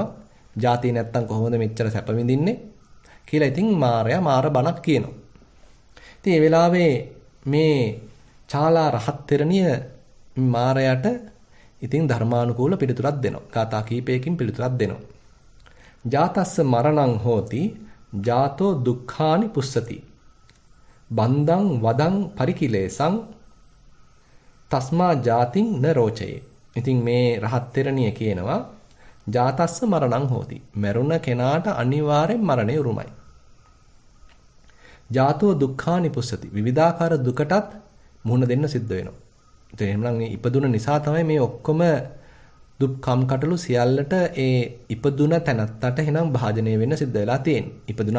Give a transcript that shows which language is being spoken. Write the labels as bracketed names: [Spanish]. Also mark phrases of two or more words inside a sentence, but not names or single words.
[Sinhala] ජාතිය නැත්තම් කොහොමද මෙච්චර සැප විඳින්නේ? කියලා ඉතින් මාරයා මාර බණක් කියනවා. ඉතින් මේ වෙලාවේ මේ චාලා රහත් තෙරණිය මාරයාට ඉතින් ධර්මානුකූල පිළිතුරක් දෙනවා. ගාථා කීපයකින් පිළිතුරක් දෙනවා. [Pali] ජාතස්ස මරණං හෝති ජාතෝ දුක්ඛානි පුස්සති බන්දං වදං පරිකිලේසං තස්මා ජාතින් න රෝචයේ. [Sinhala] ඉතින් මේ රහත් තෙරණිය කියනවා [Pali] ජාතස්ස මරණං හෝති. [Sinhala] මරුණ කෙනාට අනිවාර්යෙන් මරණය උරුමයි. [Pali] ජාතෝ දුක්ඛානි පුස්සති. [Sinhala] විවිධාකාර දුකටත් මුහුණ දෙන්න සිද්ධ වෙනවා. ඒ එහෙනම් මේ ඉපදුන නිසා තමයි මේ ඔක්කොම දුක්ඛම් කටළු සියල්ලට ඒ ඉපදුන තැනත්තට එහෙනම් භාජනය වෙන්න සිද්ධ වෙලා තියෙන්නේ.